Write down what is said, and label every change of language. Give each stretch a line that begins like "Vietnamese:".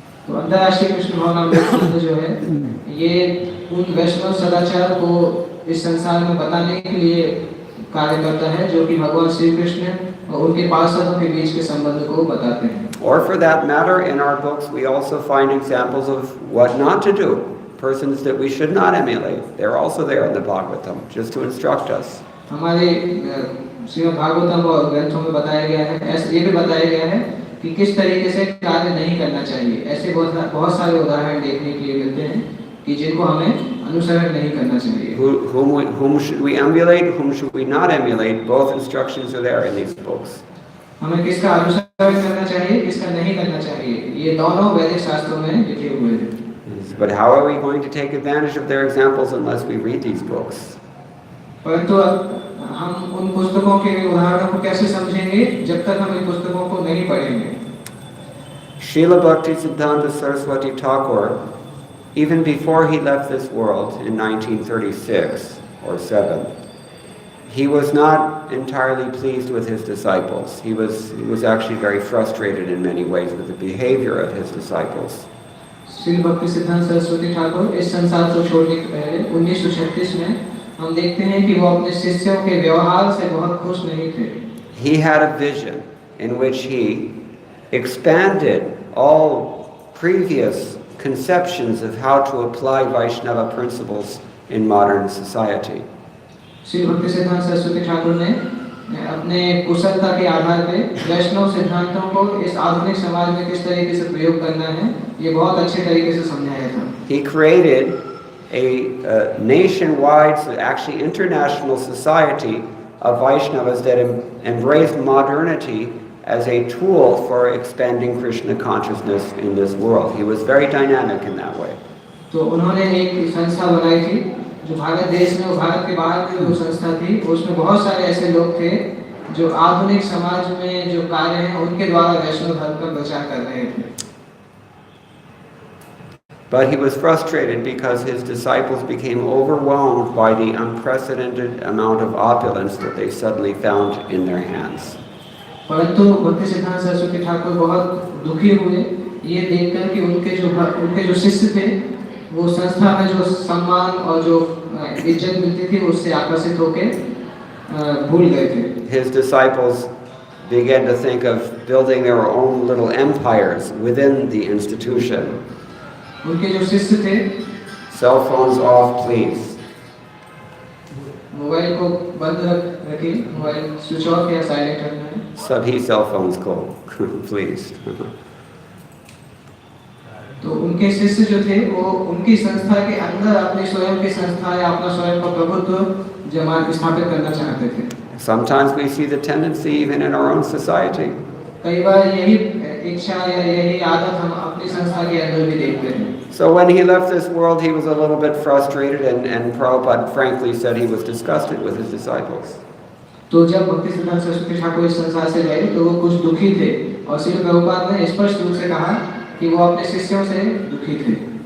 Hindi: तो अंतर्राष्ट्रीय कृष्ण भावना जो है ये उन वैष्णव सदाचार को इस संसार में बताने के लिए कार्य करता है जो कि भगवान श्री कृष्ण और उनके पार्षदों के बीच के संबंध को बताते हैं।
English: Or for that matter, in our books we also find examples of what not to do, persons that we should not emulate. They're also there in the Bhagavatam, just to instruct us.
Hindi: हमारे श्रीमद् भागवतम और ग्रंथों में बताया गया है, ऐसे ये भी बताया गया है कि किस तरीके से कार्य नहीं करना चाहिए। ऐसे बहुत सारे उदाहरण देखने के लिए मिलते हैं कि जिनको हमें अनुसरण नहीं करना चाहिए।
English: Whom should we emulate? Whom should we not emulate? Both instructions are there in these books.
Hindi: हमें किसका अनुसरण करना चाहिए, किसका नहीं करना चाहिए, ये दोनों वैदिक शास्त्रों में लिखे हुए हैं।
English: But how are we going to take advantage of their examples unless we read these books?
Hindi: परंतु हम उन पुस्तकों के उदाहरणों को कैसे समझेंगे जब तक हम इन पुस्तकों को नहीं पढ़ेंगे।
English: Srila Bhaktisiddhanta Saraswati Thakur, even before he left this world in 1936 or 7, he was not entirely pleased with his disciples. He was actually very frustrated in many ways with the behavior of his disciples.
Hindi: Shri भक्ति सिद्धांत सरस्वती ठाकुर इस संसार को छोड़ने के पहले 1936 में हम देखते हैं कि वो अपने शिष्यों के व्यवहार से बहुत खुश नहीं थे।
English: He had a vision in which he expanded all previous conceptions of how to apply Vaishnava principles in modern society.
Hindi: Shri भक्ति सिद्धांत सरस्वती ठाकुर ने अपने कुशलता के आधार पे वैष्णव सिद्धांतों को इस आधुनिक समाज में किस तरीके से प्रयोग करना है ये बहुत अच्छे तरीके से समझाया था।
English: He created a nationwide, actually international society of Vaishnavas that embraced modernity as a tool for expanding Krishna consciousness in this world. He was very dynamic in that way.
Hindi: तो उन्होंने एक संस्था बनाई थी जो भारत देश में और भारत के बाहर में वो संस्था थी। उसमें बहुत सारे ऐसे लोग थे जो आधुनिक समाज में जो कार्य हैं उनके द्वारा वैष्णव धर्म का प्रचार कर रहे थे।
English: But he was frustrated because his disciples became overwhelmed by the unprecedented amount of opulence that they suddenly found in their hands.
Hindi: परंतु भक्ति सिद्धांत सरस्वती ठाकुर बहुत दुखी हुए ये देखकर कि उनके जो शिष्य थे वो संस्था में जो सम्मान और जो इज्जत मिलती थी उससे आकर्षित होकर भूल गए थे।
English: His disciples began to think of building their own little empires within the institution.
Hindi: उनके जो शिष्य थे
English: Cell phones off, please.
Hindi: Mobile को बंद रखिए, मोबाइल स्विच ऑफ या साइलेंट रखना है। Sabhi
English: cell phones go, please.
Hindi: तो उनके शिष्य जो थे वो उनकी संस्था के अंदर अपनी स्वयं की संस्था या अपना स्वयं का प्रभुत्व स्थापित करना चाहते थे।
English: Sometimes we see the tendency even in our own society.
Hindi: कई बार यही इच्छा या यही आदत हम अपनी संस्था के अंदर भी देखते हैं।
English: So when he left this world, he was a little bit frustrated, and Prabhupada frankly said he was disgusted with his disciples.
Hindi: तो जब भक्ति सिद्धांत सरस्वती ठाकुर इस संसार से गए तो वो कुछ दुखी थे और श्री प्रभुपाद ने स्पष्ट रूप से कहा कि वो अपने शिष्यों से दुखी थे।